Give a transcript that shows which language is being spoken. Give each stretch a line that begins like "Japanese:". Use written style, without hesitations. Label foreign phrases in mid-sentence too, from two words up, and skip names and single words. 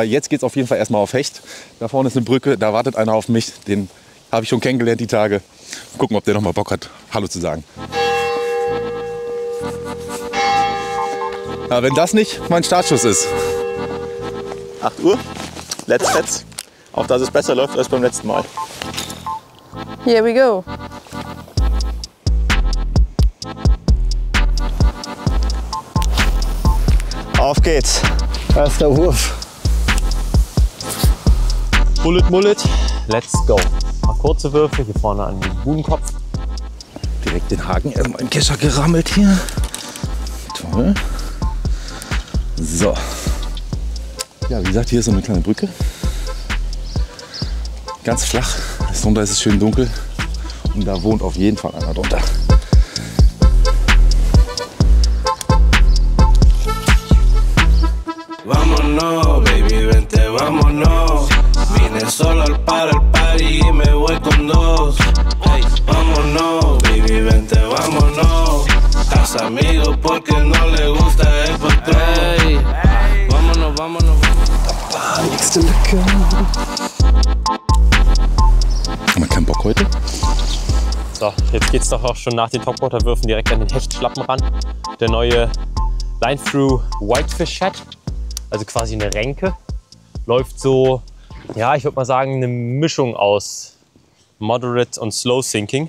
German: Jetzt geht es auf jeden Fall erstmal auf Hecht. Da vorne ist eine Brücke, da wartet einer auf mich. Den habe ich schon kennengelernt die Tage. Gucken, ob der noch mal Bock hat, Hallo zu sagen. Ja, wenn das nicht mein Startschuss ist. 8 Uhr, let's fetz. Auch dass es besser läuft als beim letzten Mal.
English: Here we go.
German: Auf geht's. Erster Wurf.
English: Bullet, Mullet, let's go.
German: Mal kurze Würfe hier vorne an den Budenkopf. Direkt den Haken erstmal im Kescher gerammelt hier. Toll. So. Ja, wie gesagt, hier ist so eine kleine Brücke. Ganz flach. Drunter ist es schön dunkel. Und da wohnt auf jeden Fall einer drunter.
Spanish: Vámonos, baby, vente, vámonos. Vine solo al party y me voy con 2. Hey, vámonos, baby, vente, vámonos. Haz amigos porque no le gusta el patrón. Hey, vámonos, vámonos.
German: Nächste Lücke. Haben wir keinen Bock heute? So, jetzt geht's doch auch schon nach den Topwater-Würfen direkt an den Hechtschlappen ran. Der neue Line-Through Whitefish Head, also quasi eine Renke, läuft so, ja, ich würde mal sagen, eine Mischung aus Moderate und
English: Slow Sinking.